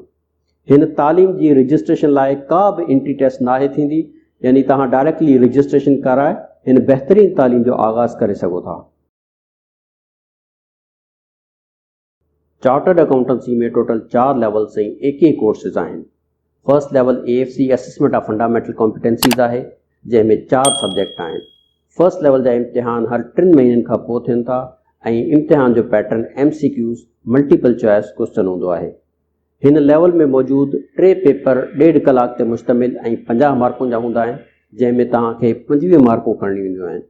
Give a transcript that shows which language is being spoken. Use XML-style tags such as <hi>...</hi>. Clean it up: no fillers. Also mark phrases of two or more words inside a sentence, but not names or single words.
<sd>हिन तालीम जी रजिस्ट्रेशन लाइ का बि</sd> <en>entry test</en> <sd>नाहे थींदी, यानी तव्हां</sd> <en>directly registration</en> <sd>कराए हिन बहितरीन तालीम जो आगाज़ करे सघो था।</sd> <en>chartered accountancy</en> <sd>में</sd> <en>total 4 levels</en> <sd>ऐं 21 कोर्सेज आहिनि।</sd> <en>first level AFC assessment of fundamental competencies</en> <sd>आहे, जंहिंमें 4 सब्जेक्ट आहिनि।</sd> <en>first level</en> <sd>जा इम्तिहान हर 3 महीननि खां पोइ थियनि था ऐं इम्तिहान जो पैटर्न</sd> <en>MCQs multiple choice question</en> <sd>हूंदो आहे। हिन लेवल में मौजूदु 3 पेपर 1.5 कलाक ते मुश्तमिल ऐं 50 मार्कुनि जा हूंदा आहिनि, जंहिंमें तव्हांखे 25 मार्कूं खणणियूं ईंदियूं आहिनि।</sd>